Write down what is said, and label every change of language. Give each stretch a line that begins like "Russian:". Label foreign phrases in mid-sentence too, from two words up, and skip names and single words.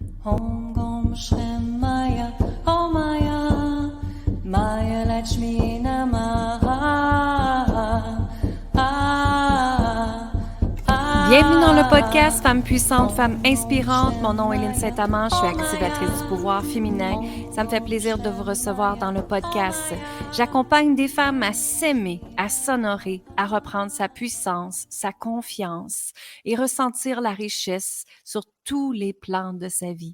Sanskrit: Om Gom Shrem Maya Om Maya Maya Lakshmi Namaha.
French: Bienvenue dans le podcast Femmes puissantes, Femmes inspirantes. Mon nom est Lynne Saint-Amand, je suis activatrice du pouvoir féminin. Ça me fait plaisir de vous recevoir dans le podcast. J'accompagne des femmes à s'aimer, à s'honorer, à reprendre sa puissance, sa confiance et ressentir la richesse sur tous les plans de sa vie.